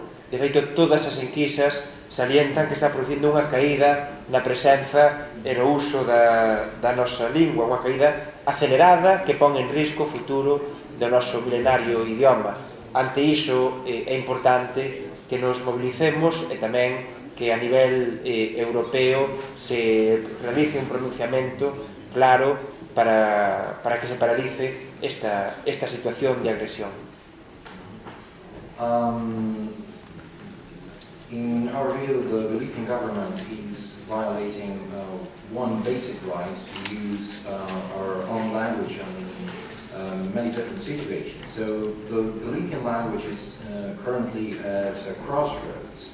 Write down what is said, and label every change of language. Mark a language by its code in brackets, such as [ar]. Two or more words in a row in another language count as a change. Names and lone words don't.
[gl] De feito, todas as enquisas salientan que está producindo unha caída na presenza e no uso da nosa lingua, unha caída acelerada que pon en risco o futuro do noso milenario idioma. Ante iso é importante que nos mobilicemos e tamén que a nivel europeo se realice un pronunciamento claro para que se paralice esta situación de agresión. [en] In our view, the Galician government is violating one basic right to use our own language in many different situations. So the Galician language is currently at a crossroads.